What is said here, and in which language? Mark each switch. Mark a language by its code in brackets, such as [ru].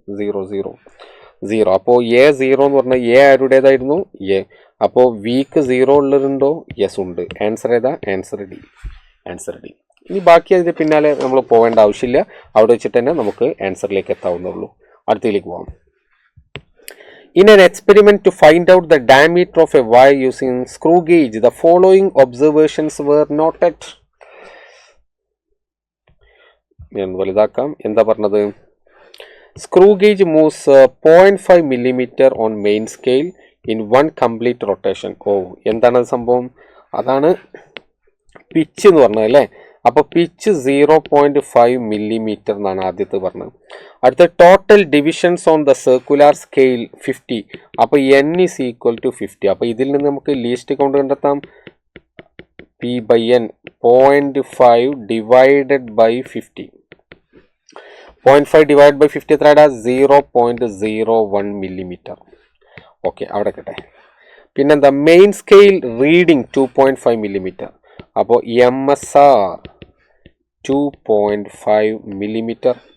[ml] 0. അപ്പോൾ എ 0 എന്ന് പറഞ്ഞാൽ എ ആരുടേതായിരുന്നു? എ. അപ്പോൾ വിക്ക് 0 ഉള്ളതുണ്ടോ? യെസ് ഉണ്ട്. ആൻസർ ഏതാ? Answer D. ഇനി ബാക്കി അതിന് പിന്നാലെ നമ്മൾ പോകേണ്ട ആവശ്യമില്ല. അവിടെ വെച്ചിട്ട് തന്നെ നമുക്ക് ആൻസറിലേക്ക് എത്താവുന്നുള്ളൂ. അടുത്തതിലേക്ക് പോകാം. [en] In an experiment to find out the diameter of a wire using screw gauge, the following observations were noted. [ml] ഞാൻ വലുതാക്കാം. എന്താ പറഞ്ഞത്? [en] Screw gauge moves 0.5 millimeter on main scale in one complete rotation. [ml] എന്താണ് സംഭവം? അതാണ് പിച്ച് എന്ന് പറഞ്ഞത് അല്ലേ? അപ്പോൾ പിച്ച് 0.5 millimeter എന്നാണ് ആദ്യത്തെ പറഞ്ഞത്. [en] അടുത്ത total divisions on the circular scale 50. [ml] അപ്പോൾ [en] n is equal to 50. [ml] അപ്പോൾ ഇതിൽ നിന്ന് നമുക്ക് ലീസ്റ്റ് കൗണ്ട് കണ്ടെത്താം. [en] P/n 0.5 divided by 50. [ml] 0.5 divide by 50 എത്രയാ? 0.01 millimeter. ഓക്കെ, അവിടെ കേട്ടെ. പിന്നെന്താ? [en] Main scale reading 2.5 millimeter. അപ്പോൾ MSR 2.5 millimeter.